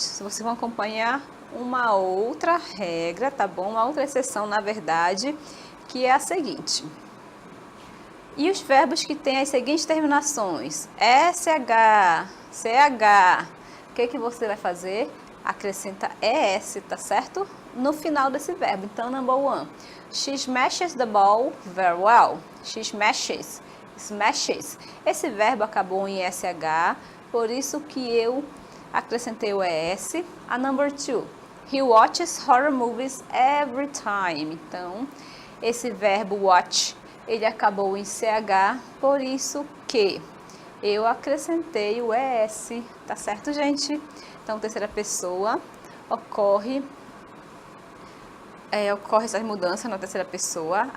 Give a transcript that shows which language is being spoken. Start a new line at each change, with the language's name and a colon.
Portuguese: Se vocês vão acompanhar uma outra regra, tá bom? Uma outra exceção, na verdade, que é a seguinte. E os verbos que têm as seguintes terminações, SH, CH, o que você vai fazer? acrescenta ES, tá certo? No final desse verbo. Então,
English: number 1. She smashes the ball very well. She smashes. Smashes.
Portuguese: Esse verbo acabou em SH, por isso que eu acrescentei o ES.
English: A number 2. He watches horror movies every time.
Portuguese: Então, esse verbo watch, ele acabou em CH, por isso que eu acrescentei o ES, tá certo, gente? Então, terceira pessoa, ocorre essa mudança na terceira pessoa.